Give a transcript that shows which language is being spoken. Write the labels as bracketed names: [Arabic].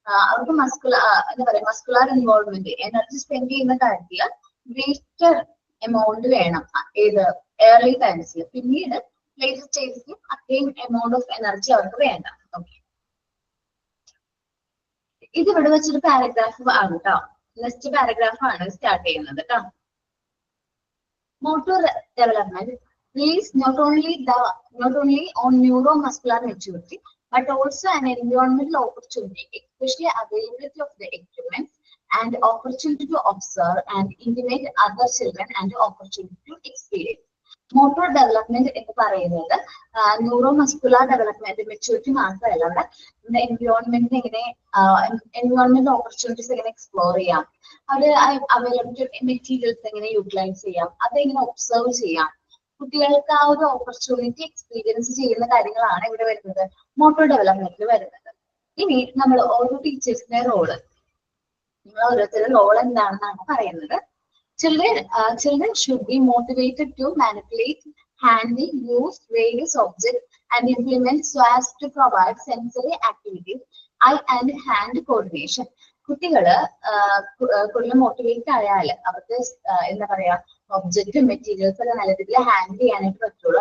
[Malayalam] അവർക്ക് muscular involvement, energy spend ചെയ്യുന്ന കാര്യത്തിൽ ഗ്രേറ്റർ എമൗണ്ട് വേണം ഏത് ഏർലി ടൈംസിൽ, പിന്നീട് ലേറ്റർ സ്റ്റേജിൽ അത്രയും എമൗണ്ട് ഓഫ് എനർജി അവർക്ക് വേണ്ട. ഓക്കെ, ഇത് ഇവിടെ വെച്ചൊരു പാരഗ്രാഫ് ആണ് കേട്ടോ. നെക്സ്റ്റ് പാരഗ്രാഫ് ആണ് സ്റ്റാർട്ട് ചെയ്യുന്നത് കേട്ടോ. [English] Motor development leads not only on neuromuscular maturity but also an environmental opportunity, especially availability of the equipment and opportunity to observe and intimate other children and opportunity to experience. [Malayalam] Motor development എന്ന് പറയുന്നത് neuromuscular development maturity മാത്രമല്ല, അവിടെ എൻവയോൺമെന്റിന് എങ്ങനെ environment opportunities എങ്ങനെ explore ചെയ്യാം, അവിടെ availability materials എങ്ങനെ utilise ചെയ്യാം, അതെങ്ങനെ ഒബ്സർവ് ചെയ്യാം, കുട്ടികൾക്ക് ആ ഒരു ഓപ്പർച്യൂണിറ്റി എക്സ്പീരിയൻസ് ചെയ്യുന്ന കാര്യങ്ങളാണ് ഇവിടെ വരുന്നത്, മോട്ടോർ ഡെവലപ്മെന്റിൽ വരുന്നത്. ഇനി നമ്മൾ ഓരോ ടീച്ചേഴ്സിന്റെ റോള്, നിങ്ങൾ ഓരോരുത്തരുടെ റോൾ എന്താണെന്നാണ് പറയുന്നത്. [English] Children should be motivated to manipulate, handle, use various objects and implement so as to provide sensory activities, eye and hand coordination. [Malayalam] കുട്ടികള് കൂടുതൽ മോട്ടിവേറ്റ് ആയാൽ അവർക്ക് എന്താ പറയാ ഒബ്ജക്റ്റും മെറ്റീരിയൽസ് ഒക്കെ നല്ല രീതിയിൽ ഹാൻഡിൽ ചെയ്യാനായിട്ട് പറ്റുള്ളൂ.